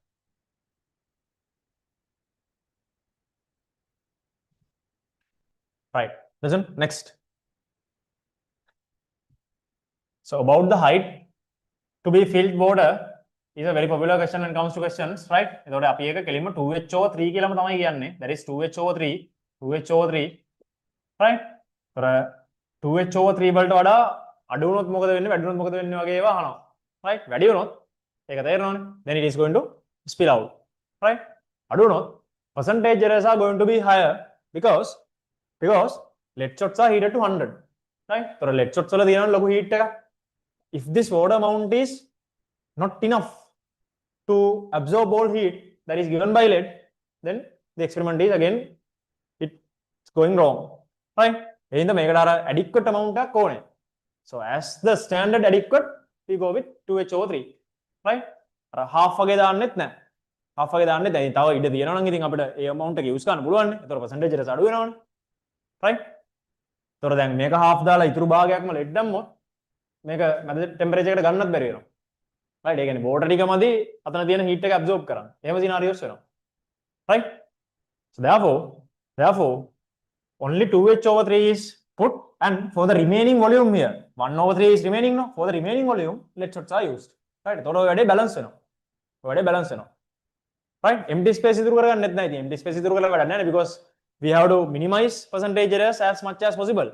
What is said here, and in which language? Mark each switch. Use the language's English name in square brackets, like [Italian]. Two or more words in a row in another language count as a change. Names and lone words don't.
[English] Right. Listen, next. So about the height to be filled water is a very popular question when it comes to questions, right? [Sinhala] එතකොට අපි ඒක කෙලින්ම 2h/3 කියලාම තමයි කියන්නේ. [English] That is 2h/3, right? [Sinhala] ඒතර 2h/3 වලට වඩා අඩු වුණොත් මොකද වෙන්නේ? වැඩි වුණොත් මොකද වෙන්නේ වගේ ඒවා අහනවා. Right? වැඩි වුණොත් ඒක තේරෙනවනේ. [English] Then it is going to spill out. Right? [Sinhala] අඩු වුණොත් [English] percentage errors are going to be higher because lead shots are heated to 100. [Sinhala] Right? ඒතර [English] lead shots [Sinhala] වල තියෙනවා ලොකු heat එකක්. [English] If this water amount is not enough to absorb all heat that is given by lead, then the experiment is again it's going wrong, right? [Sinhala] එහෙනම් මේකට අර [English] adequate amount [Sinhala] එකක් ඕනේ. [English] So as the standard adequate, we go with 2h/3, right? [Sinhala] අර half වගේ දාන්නෙත් නැහැ. half වගේ දාන්නෙත් නැහැ. තව ඉඩ තියෙනවා නම් ඉතින් අපිට ඒ [English] amount එක use [Sinhala] කරන්න පුළුවන් නේ. ඒතර percentage එක අඩු වෙනවනේ, right? ඒතර දැන් මේක half දාලා ඉතුරු භාගයක්ම lead දැම්මොත් මේක මැද ටෙම්පරේචර් එකට ගන්නත් බැරි වෙනවා. right? ඒ කියන්නේ water ටිකමදි අතන තියෙන [English] heat එක absorb [Sinhala] කරන්න. එහෙම scenarios වෙනවා. right? [English] So therefore Therefore, only 2H over 3 is put, and for the remaining volume here, 1 over 3 is remaining, no? For the remaining volume, let shots are used. Right? So, we balance, no? We balance, no? Right? Empty space is empty space is because we have to minimize percentage errors as much as possible.